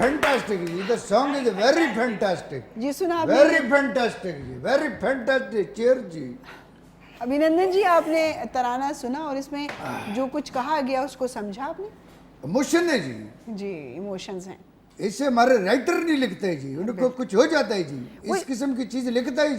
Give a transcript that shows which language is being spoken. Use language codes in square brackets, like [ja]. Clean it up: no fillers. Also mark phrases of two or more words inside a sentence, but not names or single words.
[hi] फैंटास्टिक जी, [en] the song is very fantastic, [hi] जी सुना आपने? [en] very fantastic ji, very fantastic, cheer ji. [hi] अभिनंदन जी, आपने तराना सुना और इसमें जो कुछ कहा गया उसको समझा आपने? इमोशन है जी, जी, इमोशंस हैं। इससे हमारे राइटर नहीं लिखते जी, उनको कुछ हो जाता है जी, इस किस्म की चीज लिखता है जी।